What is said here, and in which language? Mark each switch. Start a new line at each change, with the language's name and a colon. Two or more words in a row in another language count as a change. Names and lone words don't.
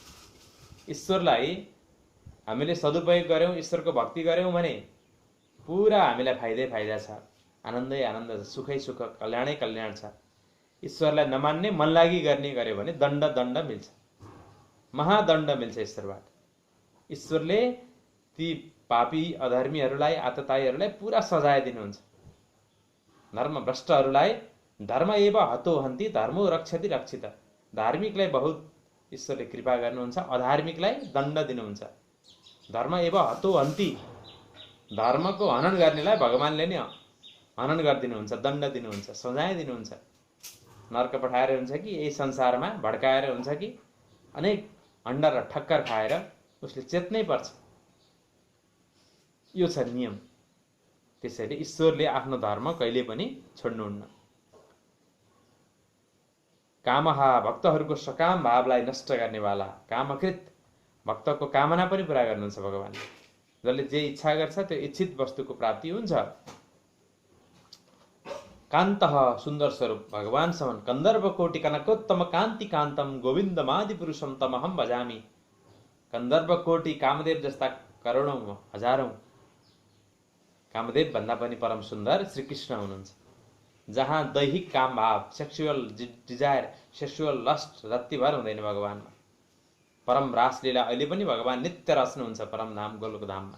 Nepali: ईश्वरलाई हामीले सदुपयोग गर्यौँ, ईश्वरको भक्ति गर्यौँ भने पुरा हामीलाई फाइदै फाइदा छ, आनन्दै आनन्द छ, सुखै सुख, कल्याणै कल्याण छ। ईश्वरलाई नमान्ने, मनलागी गर्ने गर्यो भने दण्ड दण्ड मिल्छ, महादण्ड मिल्छ ईश्वरबाट। ईश्वरले ती पापी अधर्मीहरूलाई, आततायीहरूलाई पुरा सजाय दिनुहुन्छ।
Sanskrit: धर्मभ्रष्टहरूलाई धर्म एव हतो हन्ति धर्मो रक्षति रक्षित।
Nepali: धार्मिकलाई बहुत ईश्वरले कृपा गर्नुहुन्छ, अधार्मिकलाई दण्ड दिनुहुन्छ।
Sanskrit: धर्म एव हतो हन्ति,
Nepali: धर्मको हनन गर्नेलाई भगवानले नै हनन गरिदिनुहुन्छ, दण्ड दिनुहुन्छ, सजाय दिनुहुन्छ। नर्क पठाएर हुन्छ कि यही संसारमा भड्काएर हुन्छ कि अनेक हण्डर र ठक्कर खाएर उसले चेत्नै पर्छ। यो छ नियम। त्यसैले ईश्वरले आफ्नो धर्म कहिले पनि छोड्नुहुन्न। कामहा भक्तहरूको सकाम भावलाई नष्ट गर्नेवाला, कामकृत भक्तको कामना पनि पुरा गर्नुहुन्छ भगवानले। जसले जे इच्छा गर्छ त्यो इच्छित वस्तुको प्राप्ति हुन्छ।
Sanskrit: कान्तः
Nepali: सुन्दर स्वरूप भगवान
Sanskrit: समन, कन्दर्प कोटि कनकोत्तम कान्ति कान्तम गोविन्दमादि पुरुषम तमहम भजामी।
Nepali: कन्दर्प कोटि कामदेव जस्ता करोडौं हजारौं कामदेव भन्दा पनि परम सुन्दर श्री कृष्ण हुनुहुन्छ। जहाँ दैहिक काम भाव,
English: sexual desire, sexual lust
Nepali: रत्तिभर हुँदैन भगवानमा। परम रासलीला अहिले पनि भगवान नित्य रच्नुहुन्छ परम धाम गोलोक धाममा।